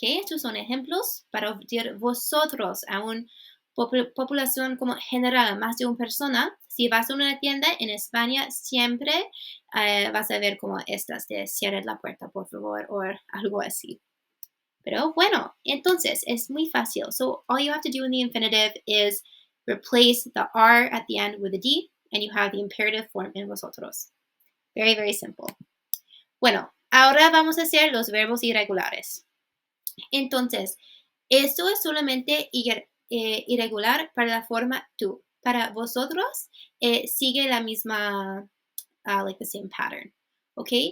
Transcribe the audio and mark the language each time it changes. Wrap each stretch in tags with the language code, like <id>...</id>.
<es>Estos son ejemplos para decir vosotros a una población como general, más de una persona. Si vas a una tienda en España, siempre vas a ver como estas de cierre la puerta, por favor, o algo así. Pero bueno, entonces es muy fácil.</es> <en>So all you have to do in the infinitive is replace the R at the end with a D, and you have the imperative form in vosotros. Very, very simple.</en> <es>Bueno, ahora vamos a hacer los verbos irregulares. Entonces, esto es solamente irregular para la forma tú. Para vosotros, sigue la misma,</es> <en>like the same pattern.</en> <es>¿Ok?</es>